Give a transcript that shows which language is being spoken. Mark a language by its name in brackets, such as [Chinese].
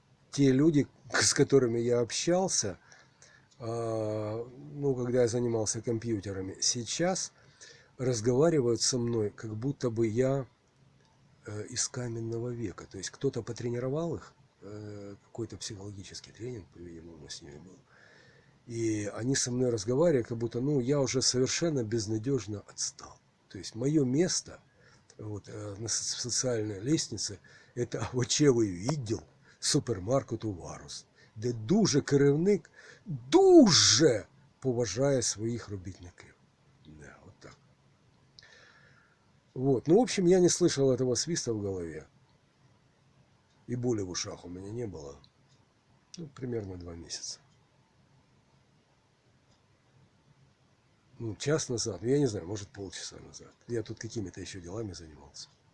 [Russian] Те люди, с которыми я общался, ну, когда я занимался компьютерами, сейчас разговаривают со мной, как будто бы я из каменного века. То есть кто-то потренировал их, какой-то психологический тренинг, по-видимому, с ними был. И они со мной разговаривают, как будто, ну, я уже совершенно безнадежно отстал. То есть мое место вот, на социальной лестнице, это [Ukrainian] очевий відділ супермаркету Варус, де дуже керівник дуже поважає своїх робітників. [Russian] Да, вот так. Вот. Ну, в общем, я не слышал этого свиста в голове. И боли в ушах у меня не было. Ну, примерно 2 месяца. Ну, час назад, я не знаю, может, полчаса назад. Я тут какими-то еще делами занимался.